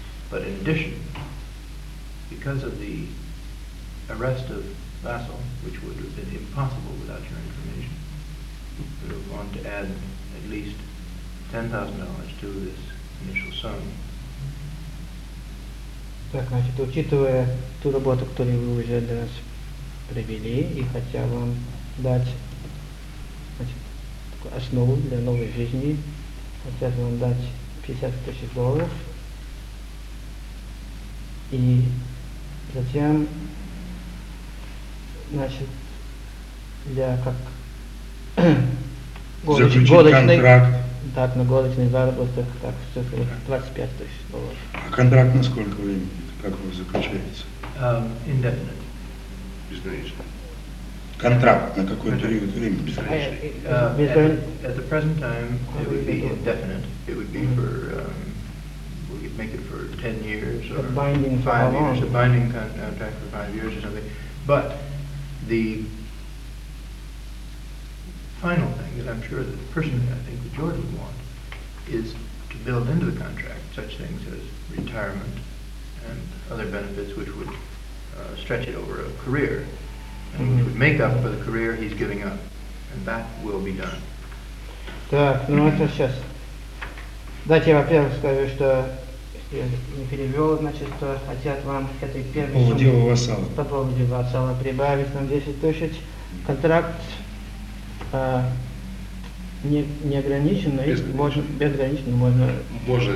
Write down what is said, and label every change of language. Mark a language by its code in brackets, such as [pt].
[en] But in addition, because of the arrest of Vassal, which would have been impossible without your information, we would want to add at least $10,000 to this initial sum. [ru] Так, значит, учитывая ту работу, которую вы уже для нас привели, и хотя вам дать, значит, основу для новой жизни, хотят вам дать $50,000, и затем, значит, для как годочный контракт, так, на годочный заработок, так, в цифре $25,000. А контракт на сколько времени, как он заключается? [en] Indefinite. [ru] Безграничный. Контракт на какой-то период времени безграничный. [en] At the present time, it would be indefinite. It would be for, we could make it for 10 years or 5 years, a binding contract for 5 years or something. But the final thing that I'm sure that personally I think that George would want is to build into the contract such things as retirement and other benefits which would stretch it over a career, and which would make up for the career he's giving up, and that will be done. [ru] Так, ну это сейчас. Дайте я во-первых скажу, что я не перевел, значит, что хотят вам к этой первой сумме по поводу вассала прибавить нам 10,000. Контракт неограниченный, безграничный, можно